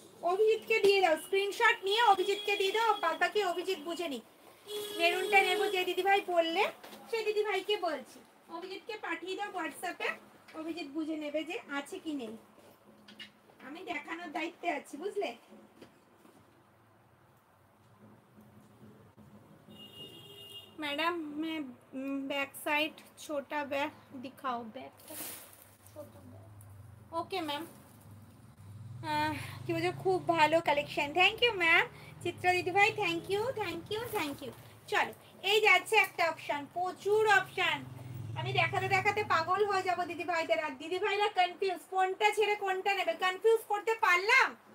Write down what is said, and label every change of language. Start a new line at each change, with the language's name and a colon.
Bangla: অভিজিৎকে দিয়ে দাও, স্ক্রিনশট নিয়ে অভিজিৎকে দিয়ে দাও, বাদ বাকি অভিজিৎ বুঝে নি। মেরুনটা নেবো যে দিদিভাই বললে সেই দিদিভাইকে বলছি, অভিজিৎকে পাঠিয়ে দাও হোয়াটসঅ্যাপে, অভিজিৎ বুঝে নেবে যে আছে কি নেই, আমি দেখানোর দায়িত্বে আছি, বুঝলে?
Hindi: मैडम मैं बैक साइड छोटा बैग दिखाओ, बैग छोटा बैग
Bangla: ওকে ম্যাম। কি বলছো, খুব ভালো collection, thank you ma'am. Chitra দিদি ভাই thank you, thank you, thank you. চলো, এই যাচ্ছে একটা অপশান, প্রচুর অপশান। আমি দেখাতে দেখাতে পাগল হয়ে যাবো দিদি ভাইদের, আর দিদি ভাইরা কনফিউজ কোনটা ছেড়ে কোনটা নেবে, কনফিউজ করতে পারলাম।